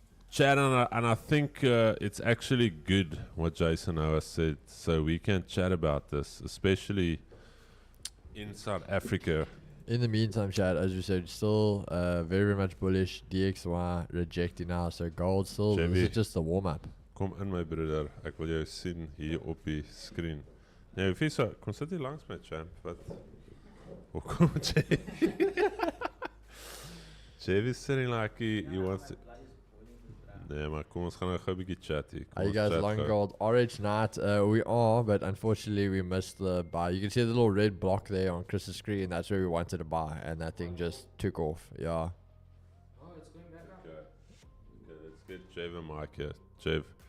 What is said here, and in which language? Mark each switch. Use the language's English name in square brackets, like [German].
[English] Chad, and I think it's actually good what Jason Owa said, so we can chat about this, especially in South Africa. In the meantime, Chad, as you said, still very, very much bullish. DXY rejecting now, so gold still. This is just a warm up. [Afrikaans] Kom in, my broeder. Ek wil jou sien hier op die screen. Nee, hoef nie so. Kom sit hier langs my, champ. Wat? Hoekom, Jeff? [English] Jeff is sitting like he wants to... [Afrikaans] Nee, maar kom ons gaan nou gou 'n bietjie chat hier. [English] Are you guys long gold? RH night, we are, but unfortunately we missed the buy. You can see the little red block there on Chris's screen. That's where we wanted to buy, and that thing just took off. Yeah. Oh, it's going back up. Okay, let's get Jeff and Mike here. Jeff.